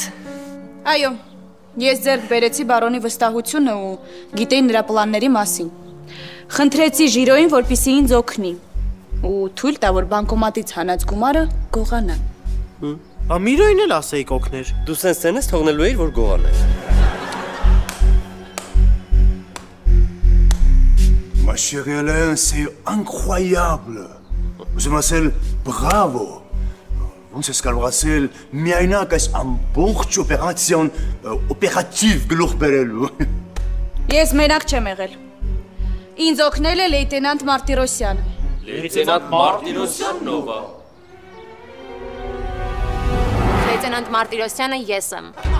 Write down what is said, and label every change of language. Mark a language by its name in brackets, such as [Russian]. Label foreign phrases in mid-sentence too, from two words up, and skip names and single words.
[Armenian] Այո։ Ես ձեռք բերեցի բարոնի վստահությունը ու գիտեի նրա պլանների մասին։ Խնդրեցի Ժիրոյին, որպեսզի ինձ օգնի ու թույլ տա, որ բանկոմատից հանած գումարը գողանա։ Միլիոին էլ ասեիք օգներ։ Դու սենս թողնելու էիր, որ գողաներ։ [French] Ma chérie Hélène, c'est incroyable. Vous m'appelez bravo. [Armenian] Ոնց ես կարող ասել միայնակ այս ամբողջ օպերատիվ գլուխ բերելու։ Ես մենակ չեմ եղել։ Ինձ օգնել է լեյտենանտ Մարտիրոսյանը։ Լեյտենանտ Մարտիրոսյանն ով է։ Լեյտենանտ Մարտիրոսյանը ես եմ։